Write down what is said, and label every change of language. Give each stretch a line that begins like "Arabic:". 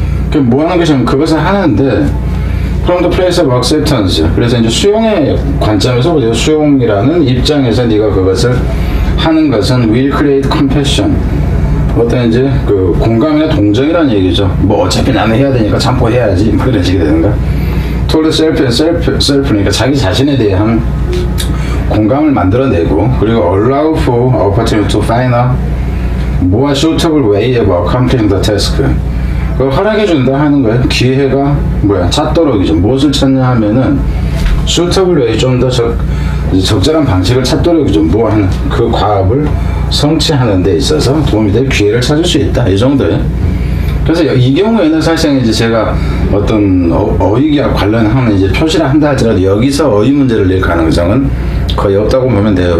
Korean: 그 뭐 하는 것이면 그것을 하는데
English: from the place of acceptance,
Korean: 그래서 이제 수용의 관점에서 수용이라는 입장에서 네가 그것을 하는 것은
English: will create compassion,
Korean: 어떤 이제 그 공감이나 동정이라는 얘기죠. 뭐 어차피 나는 해야 되니까 참고해야지 뭐 이런 식이 되는가.
English: toward self니까
Korean: 자기 자신에 대한 공감을 만들어내고, 그리고
English: allow for opportunity to find a more suitable way of accomplishing the task,
Korean: 그걸 허락해준다 하는 거예요. 기회가 찾도록이죠. 무엇을 찾냐 하면은
English: suitable way,
Korean: 좀 더 적절한 방식을 찾도록이죠. 뭐 하는 그 과업을 성취하는 데 있어서 도움이 될 기회를 찾을 수 있다, 이 정도예요. 그래서 이 경우에는 사실상 이제 제가 어떤 어휘와 관련하는 이제 표시를 한다 할지라도 여기서 어휘 문제를 낼 가능성은 거의 없다고 보면 돼요.